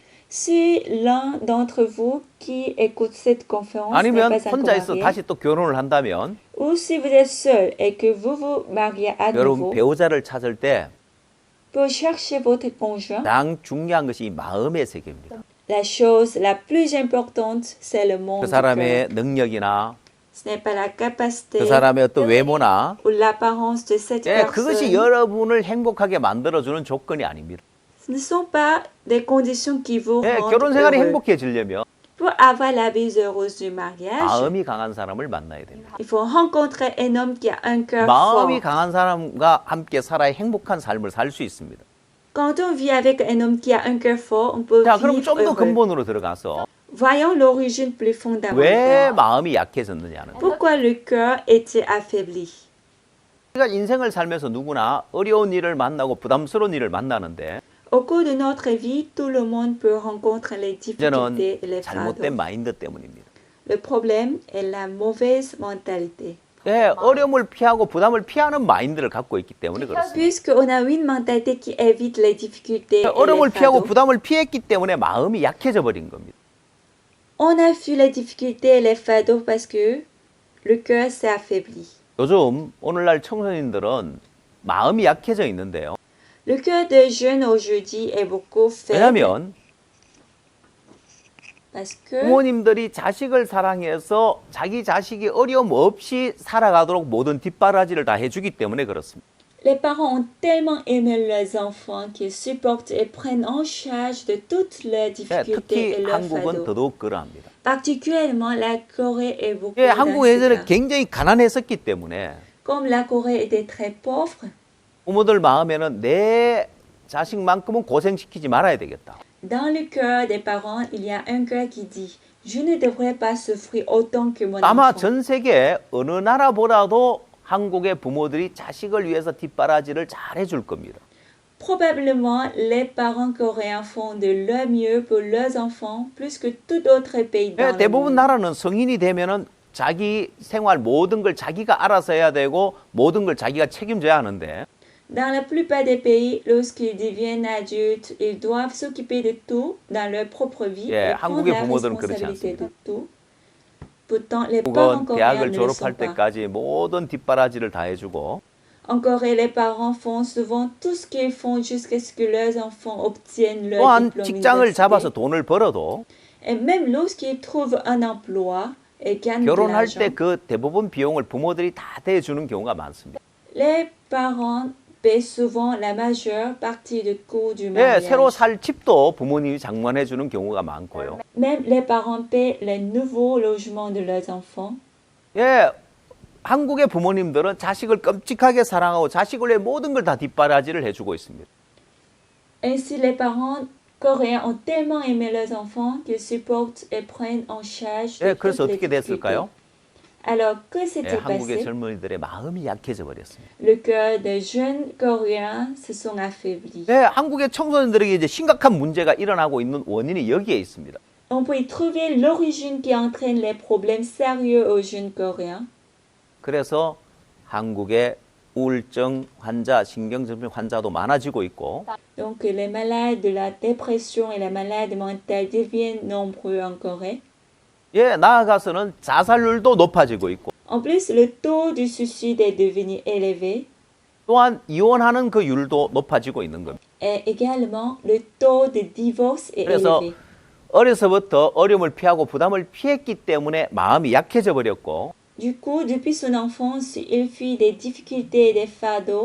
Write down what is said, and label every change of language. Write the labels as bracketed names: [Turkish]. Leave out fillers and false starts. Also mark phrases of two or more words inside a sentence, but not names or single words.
[French] Si l'un d'entre vous qui écoute cette conférence n'est [Korean] 아니면 [French] pas encore [Korean] 혼자 있어 [French] marié, [Korean] 다시 또 결혼을 한다면 [French] ou si vous êtes seul et que vous vous mariez à [Korean] 여러분 [French] nouveau, [Korean] 배우자를 찾을 때 [French] pour chercher votre conjoint, [Korean] 가장 중요한 것이 이 마음의 세계입니다. [French] la chose la plus importante, c'est le monde [Korean] 그 [French] du cœur. [Korean] 사람의 능력이나 [French] Ce n'est pas la capacité [Korean] 그 사람의 어떤 외모나 [French] ou l'apparence de cette [Korean] 예, 그것이 [French] personne. [Korean] 여러분을 행복하게 만들어주는 조건이 아닙니다. [French] Ce ne sont pas des conditions qui vous [Korean] 예, [French] rendent [Korean] 결혼 생활이 [French] heureux. [Korean] 행복해지려면 [French] Pour avoir la vie heureuse du mariage, [Korean] 마음이 강한 사람을 만나야 됩니다. [French] il faut rencontrer un homme qui a un cœur [Korean] 마음이 [French] fort. [Korean] 강한 사람과 함께 살아야 행복한 삶을 살 수 있습니다. [French] Quand on vit avec un homme qui a un cœur fort, on peut [Korean] 자, 그럼 [French] vivre [Korean] 좀 더 [French] heureux. [Korean] 근본으로 들어가서 [French] Voyons l'origine plus [Korean] 왜 [French] fondamentale. [Korean] 마음이 약해졌느냐는 거예요. [French] Pourquoi le cœur était affaibli? [Korean] 우리가 인생을 살면서 누구나 어려운 일을 만나고 부담스러운 일을 만나는데 [French] Au cours de notre vie, tout le monde peut rencontrer les [Korean] 문제는 [French] difficultés et les fardeaux. [Korean] 잘못된 마인드 때문입니다. [French] Le problème est la mauvaise mentalité. [Korean] 예, 어려움을 피하고 부담을 피하는 마인드를 갖고 있기 때문에 그렇습니다. [French] Puisqu'on a une mentalité qui évite les difficultés et les [Korean] 어려움을 피하고 [French] fardeaux, [Korean] 부담을 피했기 때문에 마음이 약해져 버린 겁니다. [French] on a fui les difficultés et les fardeaux parce que le cœur s'est affaibli. [Korean] 요즘 오늘날 청소년들은 마음이 약해져 있는데요. [French] Le cœur des jeunes aujourd'hui est beaucoup faible [Korean] 왜냐하면 [French] parce que [Korean] 부모님들이 자식을 사랑해서 자기 자식이 어려움 없이 살아가도록 모든 뒷바라지를 다 해주기 때문에 그렇습니다. [French] les parents ont tellement aimé leurs enfants qu'ils supportent et prennent en charge de toutes leurs [Korean] 예, [French] difficultés et [Korean] 특히 [French] leurs [Korean] 한국은 [French] fardeaux. [Korean] 더더욱 그러합니다. [French] Particuliellement, la Corée est beaucoup [Korean] 예, [French] dans [Korean] 한국 [French] ce [Korean] 예전에 [French] cas. [Korean] 굉장히 가난했었기 때문에 [French] Comme la Corée était très pauvre, [Korean] 부모들 마음에는 내 자식만큼은 고생시키지 말아야 되겠다. [French] dans le cœur des parents, il y a un cœur qui dit « Je ne devrais pas souffrir autant que mon [Korean] 아마 [French] enfant. [Korean] 전 세계 어느 나라보다도 한국의 부모들이 자식을 위해서 뒷바라지를 잘 해줄 겁니다. [French] Probablement, les parents coréens font de leur mieux pour leurs enfants plus que tout autre pays dans [Korean] 예, [French] le [Korean] 대부분 [French] monde. [Korean] 나라는 성인이 되면은 자기 생활 모든 걸 자기가 알아서 해야 되고 모든 걸 자기가 책임져야 하는데 [French] Dans la plupart des pays, lorsqu'ils deviennent adultes, ils doivent s'occuper de tout dans leur propre vie [Korean] 예, [French] et prendre [Korean] 한국의 [French] la [Korean] 부모들은 그렇지 [French] responsabilité de [Korean] 않습니다. [French] tout. Pourtant, les parents [Korean] 한국은 [French] coréens [Korean] 대학을 [French] ne le sont [Korean] 졸업할 [French] pas. [Korean] 때까지 모든 뒷바라지를 다 해주고 [French] En Corée, les parents font souvent tout ce qu'ils font jusqu'à ce que leurs enfants obtiennent leur [Korean] 또한 [French] diplôme [Korean] 직장을 잡아서 [French] universitaire. [Korean] 돈을 벌어도 [French] Et même lorsqu'ils trouvent un emploi et gagnent de [Korean] 결혼할 [French] l'argent, [Korean] 때 그 대부분 비용을 부모들이 다 대주는 경우가 많습니다. [French] les parents paient souvent la majeure partie du coût du [Korean] 예, [French] mariage. [Korean] 새로 살 집도 부모님이 장만해 주는 경우가 많고요. [French] Même les parents paient les nouveaux logements de leurs enfants. [Korean] 예, 한국의 부모님들은 자식을 끔찍하게 사랑하고 자식을 위해 모든 걸 다 뒷바라지를 해주고 있습니다. [French] Ainsi, les parents coréens ont tellement aimé leurs enfants qu'ils supportent et prennent en charge [Korean] 예, [French] de [Korean] 그래서 [French] toutes les [Korean] 어떻게 됐을까요? [French] difficultés. Alors, que [Korean] 예, [French] s'est-il [Korean] 한국의 [French] passé? [Korean] 젊은이들의 마음이 약해져 버렸습니다. [French] Le cœur des jeunes coréens se sont affaiblis. [Korean] 네, 한국의 청소년들에게 이제 심각한 문제가 일어나고 있는 원인이 여기에 있습니다. [French] On peut y trouver l'origine qui entraîne les problèmes sérieux aux jeunes coréens. [Korean] 그래서 한국의 우울증 환자, 신경증 환자도 많아지고 있고 [French] Donc, les malades de la dépression et les malades mentales deviennent nombreux en Corée. [Korean] 예, 나아가서는 자살률도 높아지고 있고 [French] En plus, le taux du suicide est devenu élevé [Korean] 또한 이혼하는 그 율도 높아지고 있는 겁니다. [French] et également le taux de divorce est [Korean] 그래서 [French] élevé. [Korean] 어려서부터 어려움을 피하고 부담을 피했기 때문에 마음이 약해져 버렸고 [French] Du coup, depuis son enfance, il fuit des difficultés et des fardeaux.